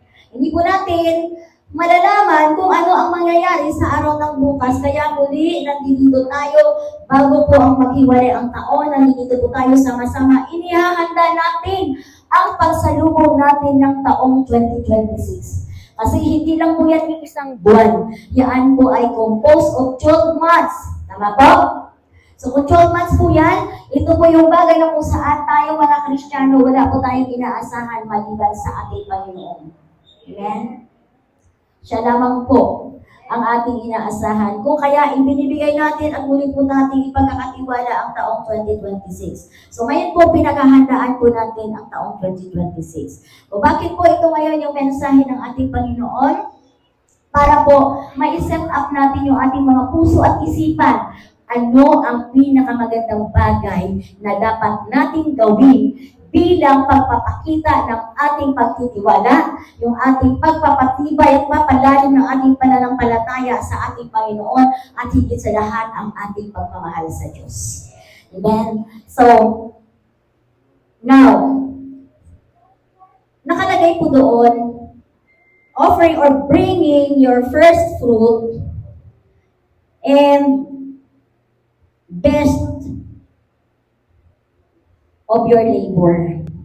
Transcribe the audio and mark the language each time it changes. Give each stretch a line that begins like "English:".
Filipino: Hindi po natin malalaman kung ano ang mangyayari sa araw ng bukas. Kaya muli, nandito tayo bago po ang maghiwalay ang taon. Nandito po tayo sama-sama. Inihahanda natin ang pagsalubong natin ng taong 2026. Kasi hindi lang po yan yung isang buwan. Yan po ay
English: composed of 12 months.
Filipino: Tama po? So kung 12 months po yan, ito po yung bagay na kung saan tayo mga Kristiyano, wala po tayong inaasahan maliban sa ating Panginoon. Amen? Siya lamang po ang ating inaasahan. Kung kaya ibinibigay natin at muli po natin ipagkakatiwala ang taong 2026. So ngayon po pinaghahandaan po natin ang taong 2026. O bakit po ito ngayon yung mensahe ng ating Panginoon? Para po ma-set up natin yung ating mga puso at isipan. Ano ang pinakamagandang bagay na dapat nating gawin bilang pagpapakita ng ating pagtitiwala, yung ating pagpapatibay at papalalim ng ating pananampalataya sa ating Panginoon at higit sa lahat ang ating pagmamahal sa Diyos. Amen?
English: So, now,
Filipino: nakalagay po doon,
English: offering or bringing your first fruit and best of your labor.